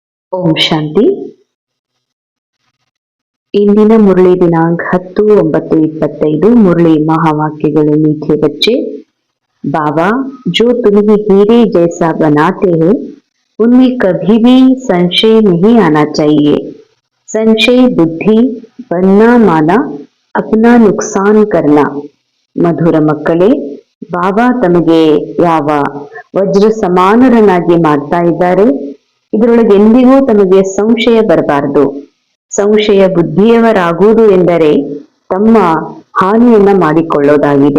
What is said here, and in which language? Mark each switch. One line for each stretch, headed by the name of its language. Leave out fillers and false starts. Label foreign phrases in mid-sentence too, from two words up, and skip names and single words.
Kannada: ಓಂ ಶಾಂತಿ. ಇಂದಿನ ಮುರಳಿ ದಿನಾಂಕ 10/9/25. ಮುರಳಿ ಮಹಾವಾಕ್ಯಗಳು
Hindi: मीठे बच्चे, बाबा जो तुम्हें हीरे जैसा बनाते हो उनमें कभी भी संशय नहीं आना चाहिए. संशय बुद्धि बनना माना अपना नुकसान करना.
Kannada: ಮಧುರ ಮಕ್ಕಳೇ, ಬಾಬಾ ತಮಗೆ ಯಾವ ವಜ್ರ ಸಮಾನರನ್ನಾಗಿ ಮಾಡ್ತಾ ಇದ್ದಾರೆ, ಇದರೊಳಗೆ ಎಂದಿಗೂ ತಮಗೆ ಸಂಶಯ ಬರಬಾರದು. ಸಂಶಯ ಬುದ್ಧಿಯವರಾಗುವುದು ಎಂದರೆ ತಮ್ಮ ಹಾನಿಯನ್ನ ಮಾಡಿಕೊಳ್ಳೋದಾಗಿದೆ.